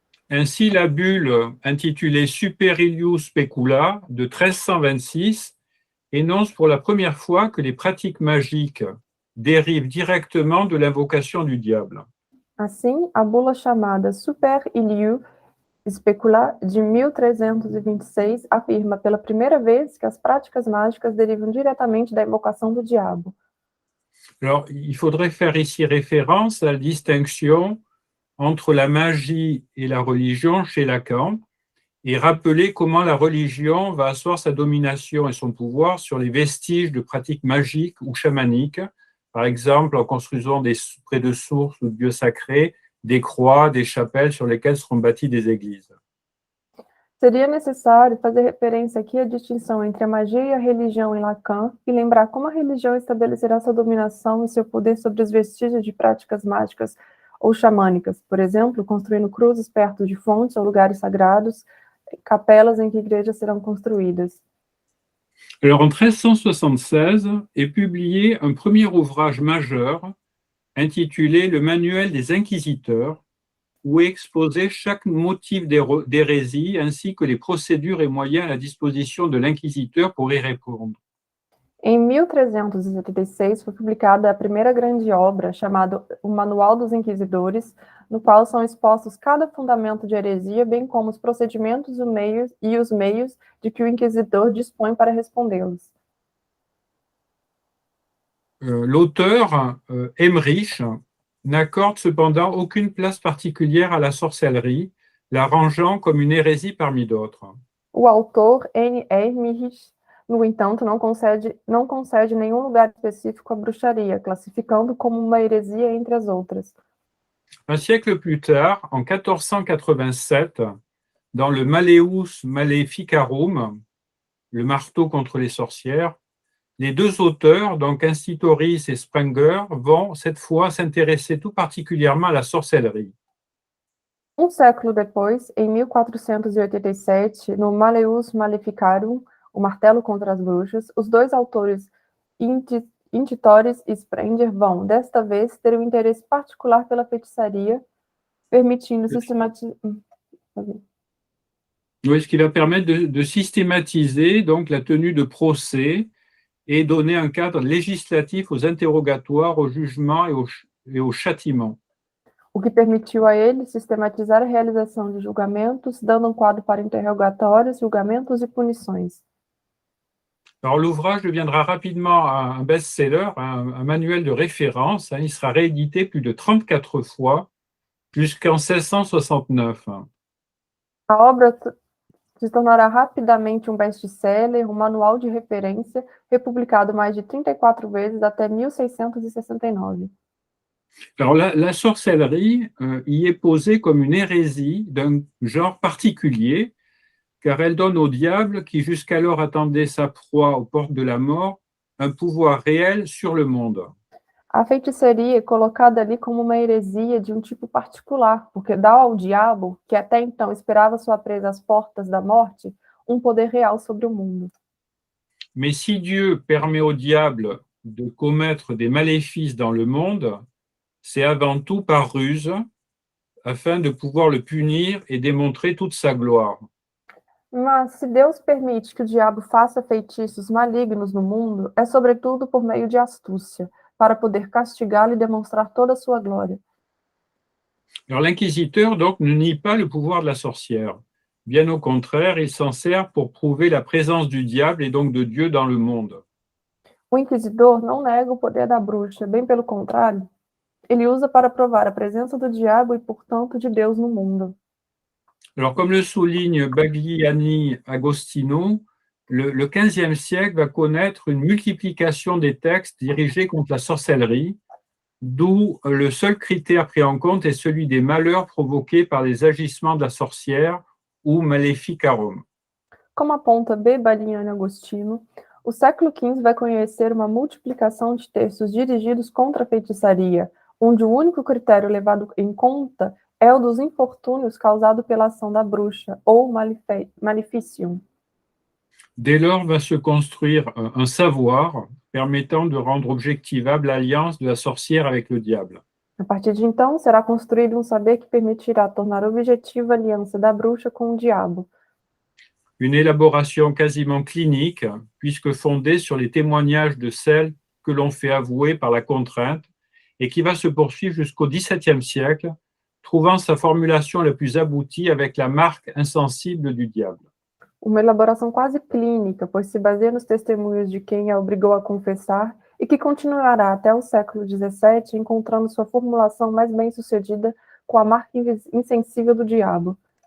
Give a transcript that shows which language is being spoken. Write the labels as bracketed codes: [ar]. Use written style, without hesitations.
[fr] Ainsi, la bulle intitulée Super Illius Specula de 1326 énonce pour la première fois que les pratiques magiques dérivent directement de l'invocation du diable. [pt] Assim, a bula chamada Super Illius Specula de 1326 afirma pela primeira vez que as práticas mágicas derivam diretamente da invocação do diabo. [fr] Alors, il faudrait faire ici référence à la distinction entre la magie et la religion chez Lacan et rappeler comment la religion va asseoir sa domination et son pouvoir sur les vestiges de pratiques magiques ou chamaniques, par exemple en construisant près de sources ou de lieux sacrés, des croix, des chapelles sur lesquelles seront bâties des églises. [pt] Seria necessário fazer referência aqui à distinção entre a magia e a religião em Lacan e lembrar como a religião estabelecerá sua dominação e seu poder sobre os vestígios de práticas mágicas ou xamânicas, por exemplo, construindo cruzes perto de fontes ou lugares sagrados, capelas em que igrejas serão construídas. [fr] Alors, en 1376 est publié un premier ouvrage majeur intitulé Le Manuel des Inquisiteurs, où est exposé chaque motif d'hérésie ainsi que les procédures et moyens à la disposition de l'inquisiteur pour y répondre. [pt] Em 1376 foi publicada a primeira grande obra, chamada O Manual dos Inquisidores, no qual são expostos cada fundamento de heresia, bem como os procedimentos e os meios de que o inquisidor dispõe para respondê-los. [fr] L'auteur, Emmerich, n'accorde cependant aucune place particulière à la sorcellerie, la rangeant comme une hérésie parmi d'autres. [pt] O autor, N. Emmerich, no entanto, não concede nenhum lugar específico à bruxaria, classificando como uma heresia entre as outras. [fr] Un siècle plus tard, en 1487, dans le Malleus Maleficarum, le marteau contre les sorcières, les deux auteurs, donc Institoris et Sprenger, vont cette fois s'intéresser tout particulièrement à la sorcellerie. [pt] Um século depois, em 1487, no Malleus Maleficarum, o martelo contra as bruxas, os dois autores Institoris e Sprenger vão, desta vez, ter um interesse particular pela feitiçaria, permitindo systematizar. [fr] Oui, ce qui va permettre de systématiser donc la tenue de procès et donner un cadre législatif aux interrogatoires, aux jugements et aux châtiments. [pt] O que permitiu a ele sistematizar a realização de julgamentos, dando um quadro para interrogatórios, julgamentos e punições. [fr] Alors, l'ouvrage deviendra rapidement un best-seller, un manuel de référence. Il sera réédité plus de 34 fois jusqu'en 1669. [pt] A obra se tornará rapidamente um best-seller, um manual de referência, republicado mais de 34 vezes até 1669. [fr] Alors, la sorcellerie y est posée comme une hérésie d'un genre particulier, car elle donne au diable, qui jusqu'alors attendait sa proie aux portes de la mort, un pouvoir réel sur le monde. [pt] A feitiçaria é colocada ali como uma heresia de um tipo particular, porque dá ao diabo, que até então esperava sua presa às portas da morte, um poder real sobre o mundo. [fr] Mais si Dieu permet au diable de commettre des maléfices dans le monde, c'est avant tout par ruse, afin de pouvoir le punir et démontrer toute sa gloire. [pt] Mas se Deus permite que o diabo faça feitiços malignos no mundo, é sobretudo por meio de astúcia, para poder castigá-lo e demonstrar toda a sua glória. [fr] Alors l'inquisiteur donc ne nie pas le pouvoir de la sorcière. Bien au contraire, il s'en sert pour prouver la présence du diable et donc de Dieu dans le monde. [pt] O inquisidor não nega o poder da bruxa, bem pelo contrário, ele usa para provar a presença do diabo e, portanto, de Deus no mundo. [fr] Alors comme le souligne Bagliani Agostino, le XVe siècle va connaître une multiplication des textes dirigés contre la sorcellerie, d'où le seul critère pris en compte est celui des malheurs provoqués par les agissements de la sorcière ou maleficarum. [pt] Como aponta B. Baliani Agostino, o século XV vai conhecer uma multiplicação de textos dirigidos contra a feitiçaria, onde o único critério levado em conta é o dos infortúnios causados pela ação da bruxa, ou maleficium. [fr] Dès lors va se construire un savoir permettant de rendre objectivable l'alliance de la sorcière avec le diable. [pt] A partir de então, será construído um saber que permitirá tornar objetiva a aliança da bruxa com o diabo. [fr] Une élaboration quasiment clinique, puisque fondée sur les témoignages de celles que l'on fait avouer par la contrainte, et qui va se poursuivre jusqu'au XVIIe siècle, trouvant sa formulation la plus aboutie avec la marque insensible du diable. [pt] Uma elaboração quase clínica, pois se baseia nos testemunhos de quem a obrigou a confessar e que continuará até o século XVII, encontrando sua formulação mais bem-sucedida com a marca insensível do diabo.